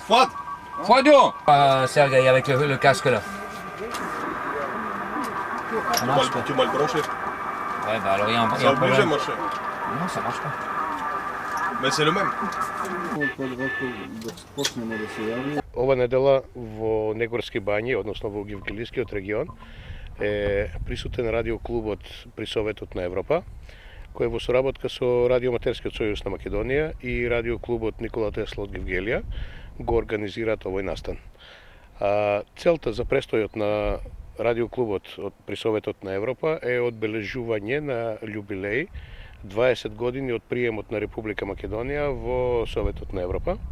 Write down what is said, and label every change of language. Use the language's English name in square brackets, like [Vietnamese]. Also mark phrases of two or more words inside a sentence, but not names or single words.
[French] Froid. Froidon Sergei, avec le casque là. Ça marche pas. Tu m'as le branché. Ouais, bah alors il y a un C'est obligé, problème. mon cher. Non, ça marche pas. Mais c'est le même. [Serbian] Dok počnemo da se javimo. [Macedonian] Ова недела во Негорски бањи, односно во Гевгелискиот регион, е присутен радио клубот при Советот на Европа, кој во соработка со Радиоаматерскиот сојуз на Македонија и радио клубот Никола Тесла од Гевгелија го организираат овој настан. Целта за престојот на радиоклубот при Советот на Европа е одбележување на љубилеј 20 години од приемот на Република Македонија во Советот на Европа.